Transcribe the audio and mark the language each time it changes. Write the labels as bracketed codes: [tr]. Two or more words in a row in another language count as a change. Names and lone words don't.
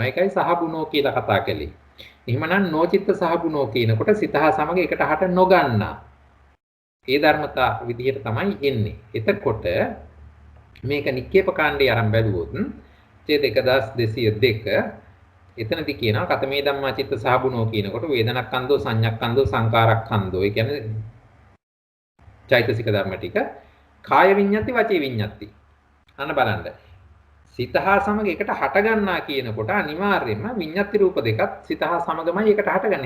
[si] ඒකයි සහබුනෝ කියලා කතා කළේ. එහෙමනම් [pi] නොචිත්ත සහබුනෝ [si] කියනකොට සිත හා සමග එකට හට නොගන්නා. ඒ ධර්මතා විදිහට තමයි එන්නේ. එතකොට මේක නික්කේප කාණ්ඩේ ආරම්භ බැලුවොත් ඡේද 1202 එතනදී කියනවා [pi] කතමේ ධම්මා චිත්ත සහබුනෝ [si] කියනකොට [pi] වේදනක්ඛන්ධෝ සංඤක්ඛන්ධෝ සංකාරක්ඛන්ධෝ. [si] ඒ කියන්නේ චෛතසික ධර්ම ටික [pi] කාය විඤ්ඤාති වචී විඤ්ඤාති. [si] අන්න බලන්න. සිත හා සමග එකට හට ගන්නා කියනකොට අනිවාර්යයෙන්ම විඤ්ඤාති රූප දෙකත් සිත හා සමගමයි එකට හටගන්නේ.